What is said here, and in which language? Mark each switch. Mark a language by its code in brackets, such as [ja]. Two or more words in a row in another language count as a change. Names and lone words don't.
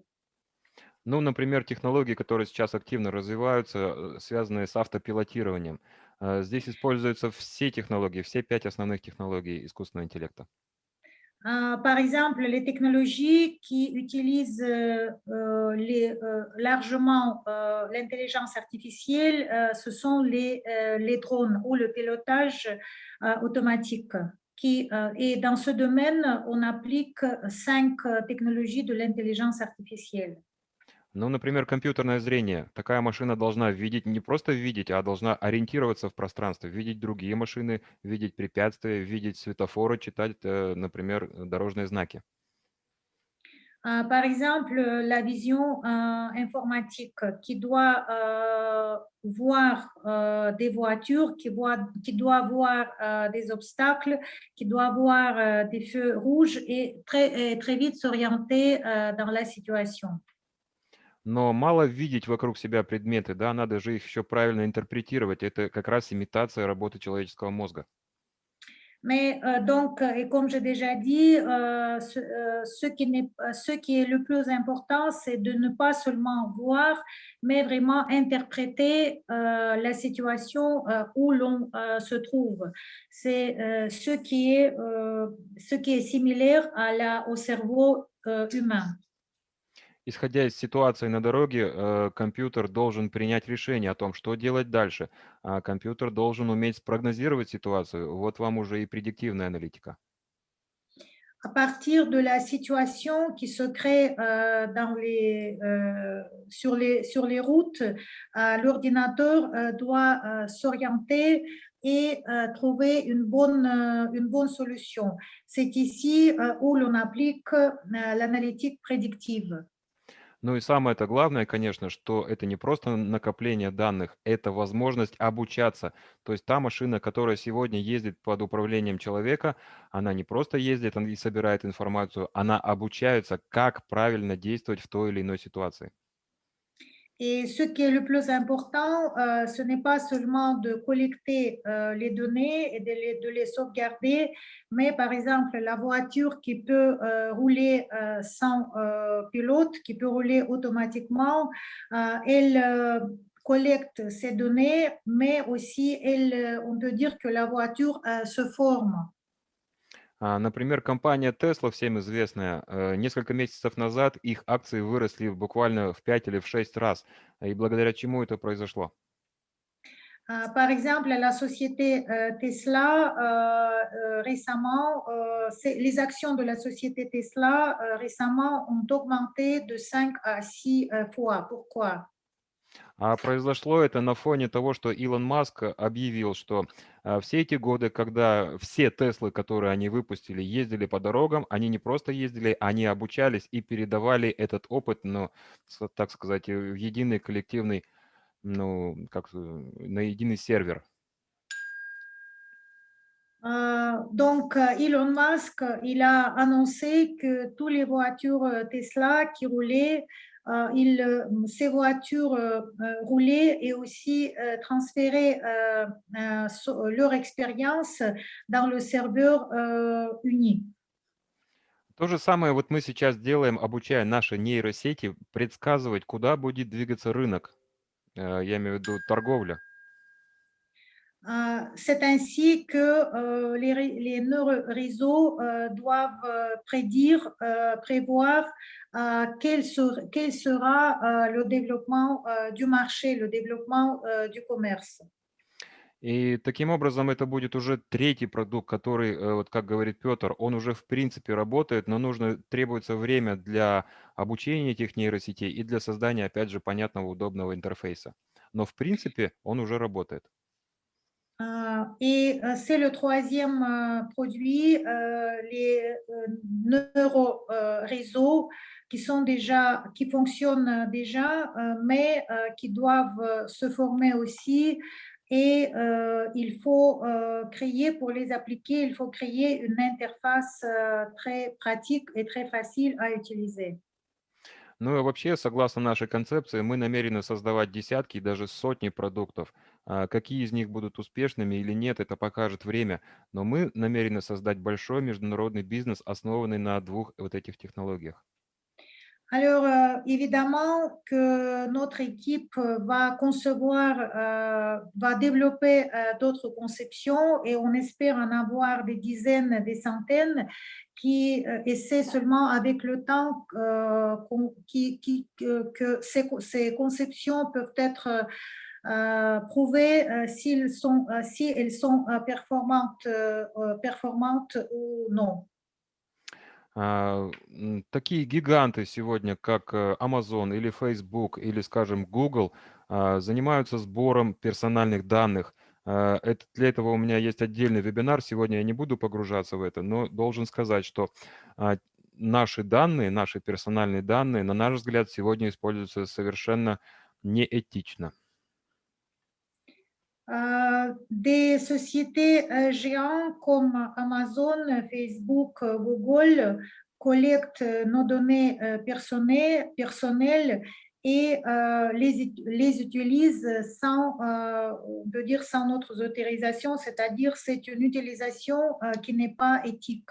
[ru] Ну, например, технологии, которые сейчас активно развиваются, связанные с автопилотированием. Здесь используются все технологии, все 5 основных технологий искусственного интеллекта. [fr] Par exemple, les technologies qui utilisent largement l'intelligence artificielle, ce sont les drones ou le pilotage automatique. Et dans ce domaine, on applique 5 technologies de l'intelligence artificielle. [ru] Ну, например, компьютерное зрение. Такая машина должна видеть, не просто видеть, а должна ориентироваться в пространстве, видеть другие машины, видеть препятствия, видеть светофоры, читать, например, дорожные знаки. [fr] Par exemple, la vision informatique qui doit voir des voitures, qui doit voir des obstacles, qui doit voir des feux rouges et très vite s'orienter dans la situation. [ru] Но мало видеть вокруг себя предметы, да, надо же их еще правильно интерпретировать. Это как раз имитация работы человеческого мозга. [fr] Mais donc, et comme j'ai déjà dit, ce qui est le plus important, c'est de ne pas seulement voir, mais vraiment interpréter la situation où l'on se trouve. C'est ce qui est similaire au cerveau humain. [ru] Исходя из ситуации на дороге, компьютер должен принять решение о том, что делать дальше. А компьютер должен уметь спрогнозировать ситуацию. Вот вам уже и предиктивная аналитика. [fr] À partir de la situation qui se crée sur les routes, l'ordinateur doit s'orienter et trouver une bonne solution. C'est ici où l'on applique l'analytique prédictive. [ru] Ну и самое-то главное, конечно, что это не просто накопление данных, это возможность обучаться. То есть та машина, которая сегодня ездит под управлением человека, она не просто ездит и собирает информацию, она обучается, как правильно действовать в той или иной ситуации. [fr] Et ce qui est le plus important, ce n'est pas seulement de collecter les données et de les sauvegarder, mais par exemple la voiture qui peut rouler sans pilote, qui peut rouler automatiquement, elle collecte ces données, mais aussi on peut dire que la voiture se forme. [ru] Например, компания Tesla, всем известная, несколько месяцев назад их акции выросли буквально в 5 или в 6 раз. И благодаря чему это произошло? [fr] Par exemple, la société Tesla, récemment, les actions de la société Tesla récemment ont augmenté de 5 à 6 fois. Pourquoi? [ru] А произошло это на фоне того, что Илон Маск объявил, что все эти годы, когда все Теслы, которые они выпустили, ездили по дорогам, они не просто ездили, они обучались и передавали этот опыт, ну, так сказать, в единый коллективный, ну, на единый сервер. [fr] Donc, Elon Musk, il a annoncé que toutes les voitures Tesla qui roulaient, ces voitures roulaient et aussi transféraient leur expérience dans le serveur uni. [ru] То же самое вот мы сейчас делаем, обучая наши нейросети предсказывать, куда будет двигаться рынок. Я имею в виду торговля. [fr] C'est ainsi que les neuroréseaux doivent prévoir quel sera le développement du marché, le développement du commerce. [ru] И таким образом это будет уже третий продукт, который, вот как говорит Петр, он уже в принципе работает, но требуется время для обучения этих нейросетей и для создания, опять же, понятного, удобного интерфейса. Но в принципе он уже работает. [fr] Et c'est le troisième produit, les neuroréseaux qui fonctionnent déjà, mais qui doivent se former aussi. Et il faut créer, pour les appliquer, il faut créer une interface très pratique et très facile à utiliser. [ru] Ну и вообще, согласно нашей концепции, мы намерены создавать десятки и даже сотни продуктов. Какие из них будут успешными или нет, это покажет время. Но мы намерены создать большой международный бизнес, основанный на двух вот этих технологиях. [fr] Alors, évidemment que notre équipe va concevoir, va développer d'autres conceptions et on espère en avoir des dizaines, des centaines qui essaient seulement avec le temps que ces conceptions peuvent être prouvées si elles sont performantes ou non. [ru] Такие гиганты сегодня, как Amazon или Facebook или, скажем, Google, занимаются сбором персональных данных. Для этого у меня есть отдельный вебинар. Сегодня я не буду погружаться в это, но должен сказать, что наши данные, наши персональные данные, на наш взгляд, сегодня используются совершенно неэтично. [fr] Des sociétés géantes comme Amazon, Facebook, Google collectent nos données personnelles et les utilisent on peut dire sans notre autorisation, c'est-à-dire c'est une utilisation qui n'est pas éthique.